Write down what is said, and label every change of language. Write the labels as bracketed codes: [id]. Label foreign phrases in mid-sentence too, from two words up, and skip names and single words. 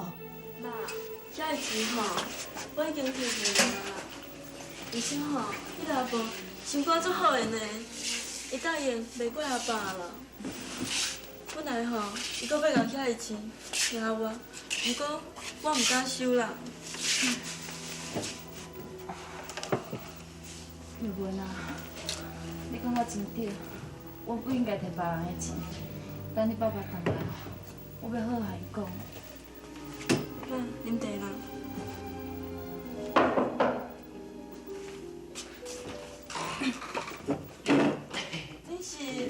[nan] 妈，遐个钱吼，我已经摕去了啦。而且吼，你老婆心肝足好的呢，会答应袂怪阿爸啦。本来吼，伊阁要共遐个钱听我，不过我唔敢收啦。玉文啊，你讲我真对，我不应该摕别人的钱。等你爸爸回来，我要好好伊讲。妈，啉茶啦。 你是？